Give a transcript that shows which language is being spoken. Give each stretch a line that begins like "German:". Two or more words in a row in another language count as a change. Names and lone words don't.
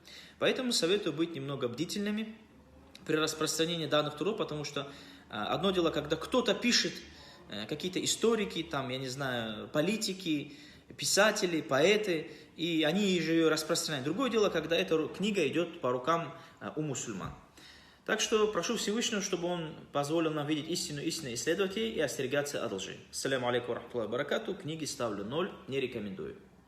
Russian: Поэтому советую быть немного бдительными при распространении данных трудов, потому что одно дело, когда кто-то пишет, какие-то историки, там, я не знаю, политики, писатели, поэты, и они же ее распространяют. Другое дело, когда эта книга идет по рукам у мусульман. Так что прошу Всевышнего, чтобы он позволил нам видеть истину, исследовать ее и остерегаться от лжи.
Arabic: السلام عليكم ورحمة الله وبركاته.
Russian: Книги ставлю 0, не рекомендую.